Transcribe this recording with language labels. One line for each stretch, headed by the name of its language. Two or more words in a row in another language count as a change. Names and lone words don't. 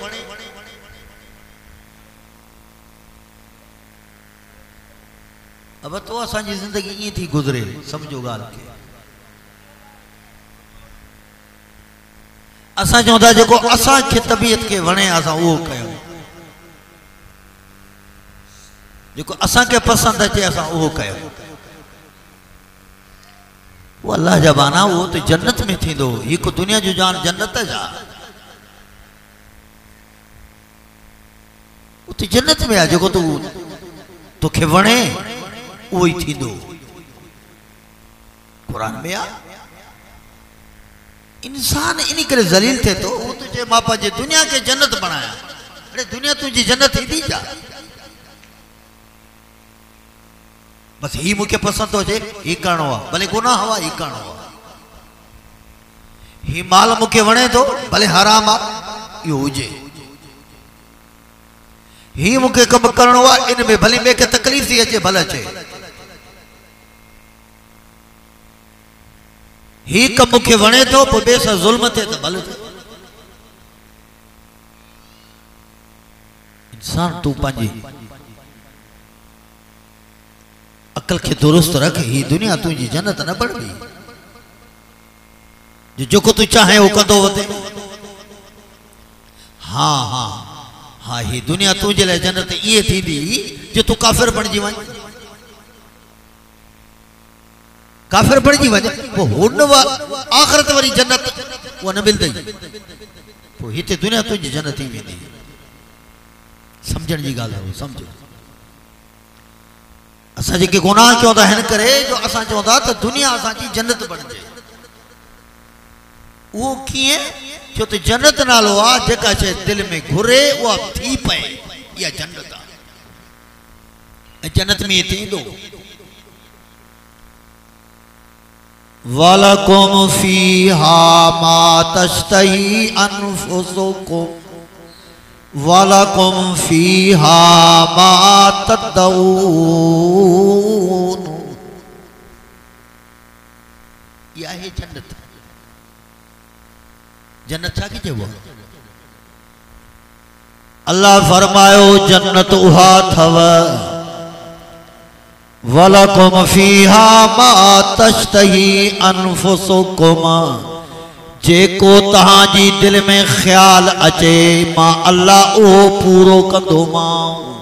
Sindhi: अब तो असांजी ज़िंदगी ईअं थी गुज़रे, सम्झो ॻाल्हि खे। असां चवंदा जेको असांखे तबीयत खे वणे असां उहो कयूं, जेको असांखे पसंदि अचे असां उहो कयूं। वो अल्लाह जा बाना, वो तो जन्नत में थींदो। हिकु दुनिया जो जान जन्नत जा, उते जन्नत में आहे। जेको तूं तोखे वणे उहो ई थींदो। कुरान में आहे। इंसान इन करे ज़लील थिए थो, वो तो चए मां पंहिंजे दुनिया खे जन्नत बणाया। अरे दुनिया तुंहिंजी जन्नत थींदी छा? बस ही मुझे पसंद हो जे ही करणो आहे, भले गुनाह हुआ ही करणो आहे। ही माल मुझे वणे थो, भले हराम आहे इहो हुजे। ही मुझे कम करणो आहे, इन में भले ॿिए खे तकलीफ़ थी अचे भले अचे। ही कम मुझे वणे थो, पोइ ॿिए सां ज़ुल्म थिए त भले थिए। इंसान तूं पंहिंजी अकल के दुरुस्त रख। ही दुनिया तुझी जन्नत न बनबी। जो तू चाहे वो कंदो वते। हाँ हाँ हाँ, ही दुनिया तुझे लाइ जन्नत ये थींदी जो तू काफिर बणजी वञ। काफिर बणजी वञ, वो हुन आखिरत वारी जन्नत वो न मिलंदी। पोइ हिते दुनिया तुझी जन्नत ही वेंदी। समझण जी ॻाल्हि आहे, समझो। असां जेके गुनाह कयूं था हिन करे जो असां चवंदा त दुनिया असांजी जन्नत बणिजे। उहो कीअं? छो त जन्नत नालो आहे जेका शइ दिलि में घुरे उहा थी पए, इहा जन्नत आहे। ऐं जन्नत में इहे थींदो।
Arabic: ولكم فيها ما تشتهي أنفسكم ولكم فيها ما تدعون.
Hindi: यह है जन्नत।
Sindhi: जन्नत छा की चइबो? अल्लाह फरमायो जन्नत उहा थव
Arabic: ولكم فيها ما تشتهي أنفسكم,
Sindhi: जेको तहांजी दिल में ख्याल अचे मां अल्लाह उहो पूरो कंदो मां।